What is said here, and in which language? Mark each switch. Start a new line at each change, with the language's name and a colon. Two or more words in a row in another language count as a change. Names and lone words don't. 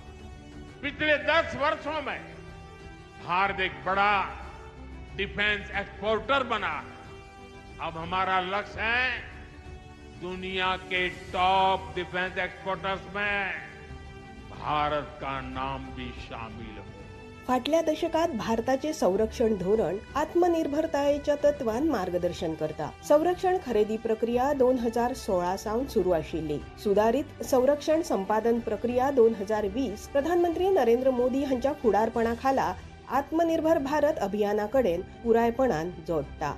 Hindi: पिछले 10 वर्षों में भारत एक बड़ा
English: defence exporter
Hindi: बना. अब हमारा लक्ष्य है दुनिया के
English: top defence exporters
Hindi: में भारत का नाम भी शामिल हो.
Konkani: फाटल्या दशकात भारताचे संरक्षण धोरण आत्मनिर्भरतायेच्या तत्वान मार्गदर्शन करता. संरक्षण खरेदी प्रक्रिया 2016 सावन सुरू आशिल्ली. सुधारित संरक्षण संपादन प्रक्रिया 2020 प्रधानमंत्री नरेंद्र मोदी हांच्या फुडारपणाखाला आत्मनिर्भर भारत अभियानाकडेन पुरायपणान जोडटा.